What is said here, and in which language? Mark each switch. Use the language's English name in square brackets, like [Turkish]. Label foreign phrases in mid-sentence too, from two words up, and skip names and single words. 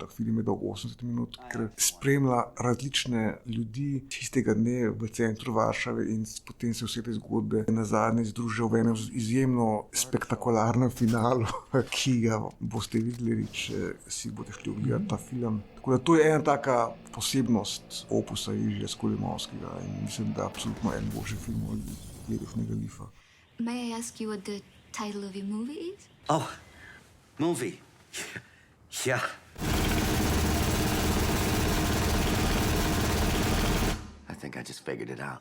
[Slovenian] Film je dolg 80 minut, ker spremlja različne ljudi tistega dne v centru Varšave in potem se vse te zgodbe nazadnje združijo v enem izjemno spektakularnem finalu, ki ga boste videli, če si boste šli ogledati ta film. Tako da to je ena taka posebnost opusa Jerzija Skolimowskega in mislim, da absolutno en boljši film od letošnjega Lifa. [English] May I ask you what the title of your movie is? Oh, movie. Yeah. I think I just figured it out.